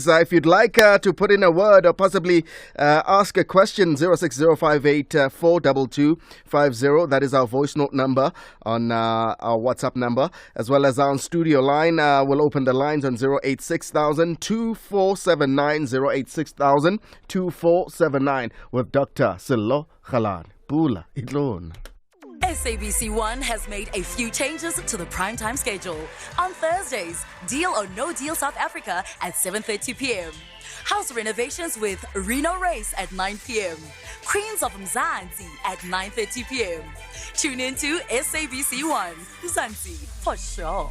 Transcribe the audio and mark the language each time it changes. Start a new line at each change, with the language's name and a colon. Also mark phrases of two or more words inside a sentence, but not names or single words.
English: If you'd like to put in a word or possibly ask a question, 0605842250. That is our voice note number on our WhatsApp number, as well as our studio line. We'll open the lines on 086,000 2479, 086,000 2479 with Dr. Sello Galane. Pula, Itlon. SABC 1 has made a few changes to the primetime schedule. On Thursdays, Deal or No Deal South Africa at 7:30 p.m. House renovations with Reno Race at 9 p.m. Queens of Mzansi at 9:30 p.m. Tune in to SABC 1, Mzansi for sure.